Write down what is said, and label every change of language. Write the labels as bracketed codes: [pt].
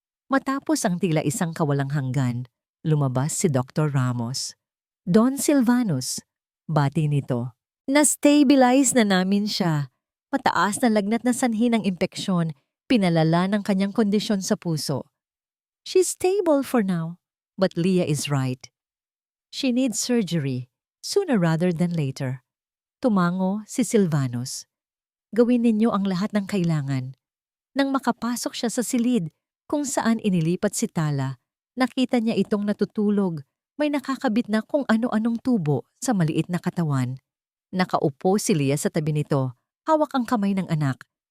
[tl] Matapos ang tila isang kawalang hanggan, lumabas si Dr. Ramos. Don Silvanus, bati nito. Na-stabilize na namin siya. Mataas na lagnat na sanhi ng impeksyon, pinalala ng kanyang kondisyon sa puso. [en] She's stable for now, but Leah is right. She needs surgery, sooner rather than later. [tl] Tumango si Silvanus. Gawin ninyo ang lahat ng kailangan. Nang makapasok siya sa silid kung saan inilipat si Tala, nakita niya itong natutulog, may nakakabit na kung ano-anong tubo sa maliit na katawan. Nakaupo si Leah sa tabi nito, hawak ang kamay ng anak.